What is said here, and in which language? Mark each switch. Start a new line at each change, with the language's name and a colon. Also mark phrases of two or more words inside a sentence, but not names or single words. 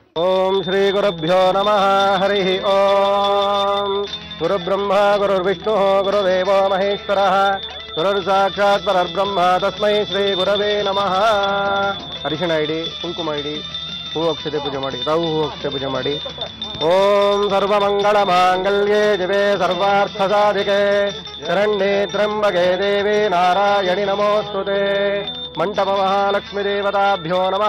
Sanskrit: ಓಂ ಶ್ರೀ ಗುರುಭ್ಯೋ ನಮಃ ಹರಿ ಓಂ ಗುರುಬ್ರಹ್ಮ ಗುರುರ್ವಿಷ್ಣು ಗುರುದೇವೋ ಮಹೇಶ್ವರಃ ಗುರುರ್ಸಾಕ್ಷಾತ್ ಪರಬ್ರಹ್ಮ ತಸ್ಮೈ ಶ್ರೀ ಗುರವೇ ನಮಃ.
Kannada: ಅರಿಶಿಣ ಇಡಿ, ಕುಂಕುಮ ಇಡಿ, ಹೂ ಅಕ್ಷತೆ ಪೂಜೆ ಮಾಡಿ, ತಾವು ಹೂ ಅಕ್ಷತೆ ಪೂಜೆ ಮಾಡಿ.
Sanskrit: ಓಂ ಸರ್ವಮಂಗಳ ಮಾಂಗಲ್ಯೇ ದಿವೆ ಸರ್ವಾರ್ಥ ಸಾಧಿಕೆ ಶರಣ್ಯೇ ತ್ರ್ಯಂಬಕೆ ದೇವಿ ನಾರಾಯಣಿ ನಮೋಸ್ತುತೆ. ಮಂಟಪ ಮಹಾಲಕ್ಷ್ಮೀ ದೇವತಾಭ್ಯೋ ನಮಃ.